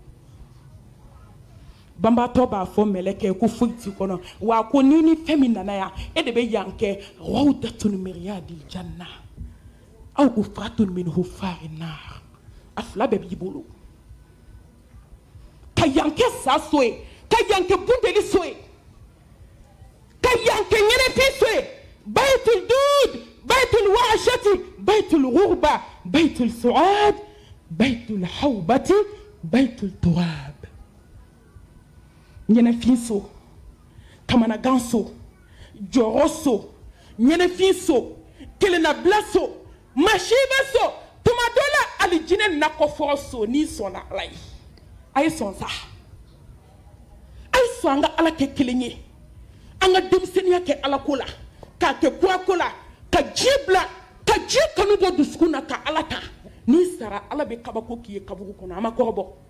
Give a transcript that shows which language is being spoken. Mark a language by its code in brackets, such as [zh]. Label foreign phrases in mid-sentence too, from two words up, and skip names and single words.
[bm] banbatɔ b'a fɔ mɛlɛkɛ ko foyi t'i kɔnɔ wa ko ni fɛn min nana yan e de bɛ yan kɛ [ar] روضة من رياض الجنة أو حفرة من حفر النار [bm] a fila bɛɛ b'i bolo ka yan kɛ sa so ye ka yan kɛ bundeli so ye ka yan kɛ ɲɛnɛfin so ye [ar] بيت الدود بيت الوحشة بيت الغربة بيت السؤال بيت الهيبة بيت التراب [bm] ɲɛnɛfin so kamanagan so jɔyɔrɔ so ɲɛnɛfin so kelennabila so masiba so tuma dɔ la alijinɛ nakɔfɔrɔ so n'i sɔnna Ala ye a ye sɔn sa a ye sɔn an ka Ala kɛ kelen ye an ka denmisɛnniya kɛ Ala ko la k'a kɛ kurako la ka diɲɛ bila ka diɲɛ kanu bɔ dusukun na ka Ala ta n'i sara Ala bɛ kabako k'i ye kaburu kɔnɔ a ma kɔrɔbɔ